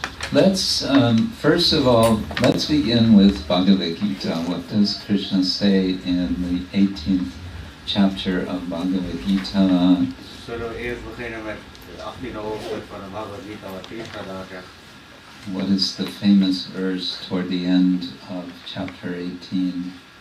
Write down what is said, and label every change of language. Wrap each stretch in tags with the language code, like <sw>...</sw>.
<en>Let's, first of all, let's begin with Bhagavad Gita. What does Krishna say in the 18th chapter of Bhagavad Gita?</en> <nl>Zullen we eerst beginnen met het 18e hoofdstuk van de Bhagavad Gita, wat Krishna daar zegt.</nl> <en>What is the famous verse toward the end of chapter 18?</en>